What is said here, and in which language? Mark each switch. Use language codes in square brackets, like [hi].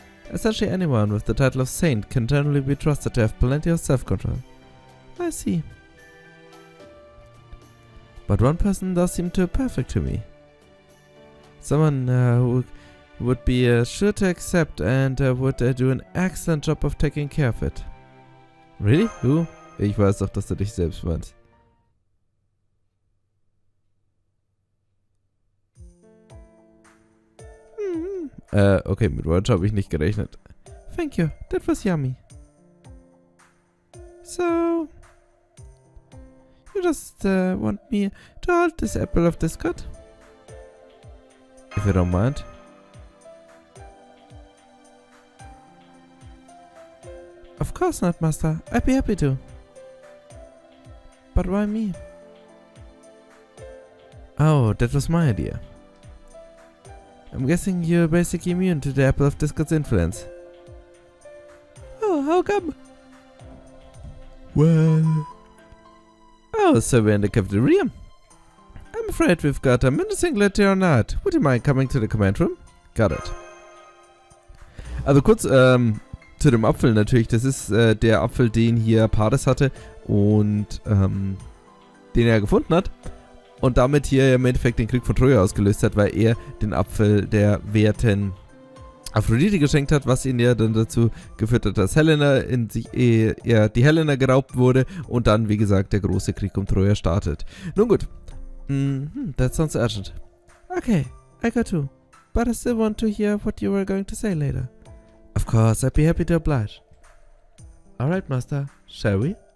[en] Essentially anyone with the title of saint can generally be trusted to have plenty of self-control. I see. But one person does seem too perfect to me. Someone who would be sure to accept and would do an excellent job of taking care of it. Really? Who? [de] Ich weiß doch, dass du dich selbst meinst. Okay, mit Deutsch habe ich nicht gerechnet. [en] Thank you, that was yummy. So, you just want me to hold this apple of discord? If you don't mind. Of course not, Master. I'd be happy to. But why me? Oh, that was my idea. I'm guessing you're basically immune to the apple of discord's influence. Oh, how come? Well... Oh, so we're in the cafeteria. I'm afraid we've got a menacing latte or not. Would you mind coming to the command room? Got it. [de] Also kurz zu dem Apfel natürlich. Das ist der Apfel, den hier Paris hatte und den er gefunden hat. Und damit hier im Endeffekt den Krieg von Troja ausgelöst hat, weil er den Apfel der werten Aphrodite geschenkt hat, was ihn ja dann dazu geführt hat, dass Helena die Helena geraubt wurde und dann, wie gesagt, der große Krieg um Troja startet. Nun gut. [en] That sounds urgent. Okay, I got to. But I still want to hear what you were going to say later. Of course, I'd be happy to oblige. Alright, Master. Shall we?